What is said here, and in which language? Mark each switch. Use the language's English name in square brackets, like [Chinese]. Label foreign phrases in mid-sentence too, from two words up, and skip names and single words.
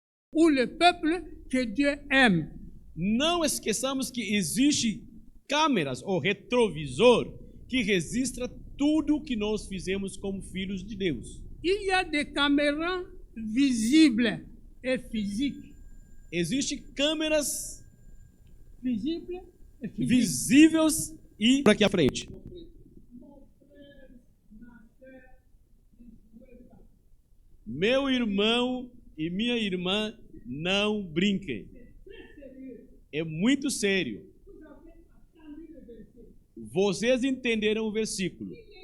[French] ou le peuple que Dieu aime. [Portuguese] Não esqueçamos que existe câmeras ou retrovisor que registra tudo que nós fizemos como filhos de Deus. [French] Il y a des caméras visibles et physiques. [Portuguese] Existem câmeras [French] Visibles et physiques. [Portuguese] visíveis e por aqui à frente. Meu irmão e minha irmã, não brinquem. É muito sério. Vocês entenderam o versículo.